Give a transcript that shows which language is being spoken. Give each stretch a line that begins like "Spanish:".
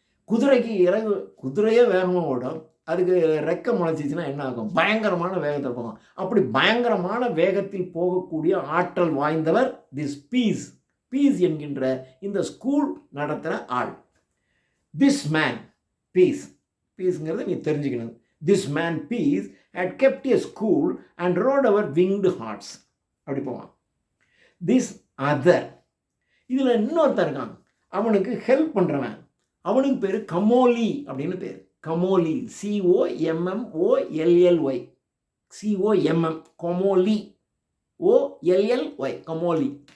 Tamil: குதிரைக்கு இறகு, குதிரையே வேகமாக ஓடும். அதுக்கு ரெக்கை முளைச்சிச்சுன்னா என்ன ஆகும்? பயங்கரமான வேகத்தில் போகும். அப்படி பயங்கரமான வேகத்தில் போகக்கூடிய ஆற்றல் வாய்ந்தவர்
English: This Peace.
Tamil: பீஸ் என்கின்ற இந்த ஸ்கூல் நடத்துகிற ஆள்.
English: This man Peace.
Tamil: பீஸ்ங்கிறத நீ தெரிஞ்சுக்கணும்.
English: This man Peace had kept a school and rode our winged hearts.
Tamil: அப்படி போவான்.
English: this other,
Tamil: இதில் இன்னொருத்தர் இருக்கான், அவனுக்கு ஹெல்ப் பண்ணுறவன், அவனுக்கு பேர் கமோலி அப்படின்னு பேர். கமோலி, COMMOLLY, COMM, கமோலி, OLLY, கமோலி.